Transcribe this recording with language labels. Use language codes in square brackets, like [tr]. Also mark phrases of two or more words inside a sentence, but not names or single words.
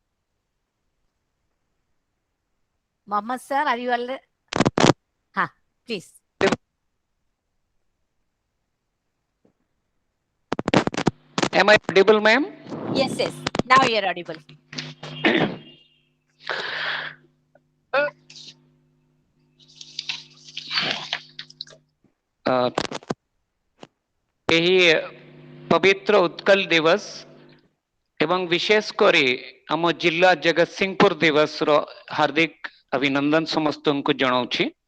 [en] Mohammed, sir, are you all? Ha, please. Am I audible, ma'am? Yes, yes. Now you're audible. [or] ଏହି ପବିତ୍ର ଉତ୍କଳ ଦିବସ ଏବଂ ବିଶେଷ କରି ଆମ ଜିଲ୍ଲା ଜଗତସିଂହପୁର ଦିବସର ହାର୍ଦ୍ଦିକ ଅଭିନନ୍ଦନ ସମସ୍ତଙ୍କୁ ଜଣାଉଛି।